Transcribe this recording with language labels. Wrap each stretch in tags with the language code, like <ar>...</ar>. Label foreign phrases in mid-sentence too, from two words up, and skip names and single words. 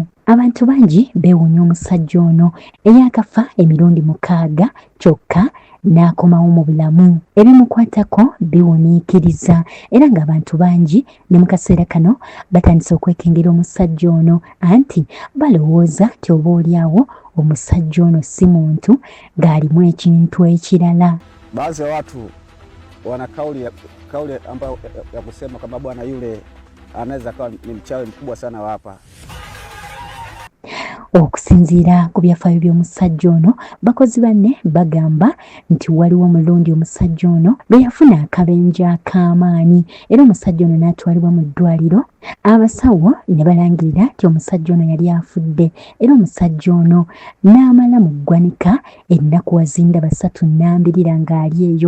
<lg>Abantu bangi beewuunya omusajja ono eyakafa emirundi 6 kyokka n'akomawo mu bulamu. Ebimukwatako biwuniikiriza era ng'abantu bangi ne mu kaseera kano batandise okwekengera omusajja ono anti balowooza nti oboolyawo omusajja ono si muntu ng'alimu ekintu ekirala.</lg> <sw>Baadhi ya watu wana kauli ambayo ya kusema kama bwana yule anaweza kuwa ni mchawi mkubwa sana wa hapa.</sw> <lg>Okusinziira ku byafaayo by'omusajja ono, bakozi banne bagamba nti waliwo omulundi omusajja ono bwe yafuna akabenje ak'amaanyi era omusajja ono n'atwalibwa mu ddwaliro. Abasawo ne balangirira nti omusajja ono yali afudde era omusajja ono n'amala mu ggwanika ennaku wazinda 3 ng'ali eyo.</lg>